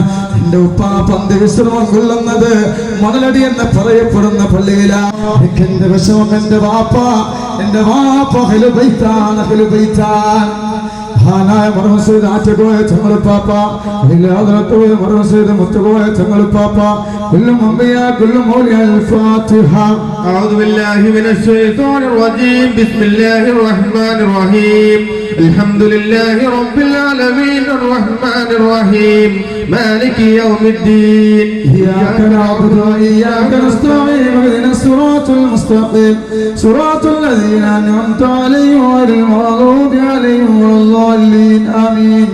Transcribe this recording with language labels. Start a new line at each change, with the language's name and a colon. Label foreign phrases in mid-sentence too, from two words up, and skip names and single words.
Malayalam: എന്റെ ഉപ്പാപ്പ അന്ത്യവിശ്രമം കൊള്ളുന്നത് മുതലടി എന്ന് പറയപ്പെടുന്ന പള്ളിയിലാണ്. എന്റെ വിഷമം എന്റെ വാപ്പ അഹ്ലുൽ ബൈത്താണ്. മഹാനായ മർഹൂം സയ്യിദ് ആറ്റക്കോയ ചങ്ങൽ പാപ്പ, ഹദറത്തുൽ മർഹൂം സയ്യിദ് മുത്തുകോയ ചങ്ങൽ പാപ്പ,
Arabic: كلهم أنبياء كلهم أولياء الفاتحة. أعوذ بالله من الشيطان الرجيم بسم الله الرحمن الرحيم الحمد لله رب العالمين الرحمن الرحيم مالك يوم الدين إياك نعبد وإياك نستعين اهدنا الصراط المستقيم صراط الذين أنعمت عليهم غير المغضوب عليهم ولا الضالين آمين.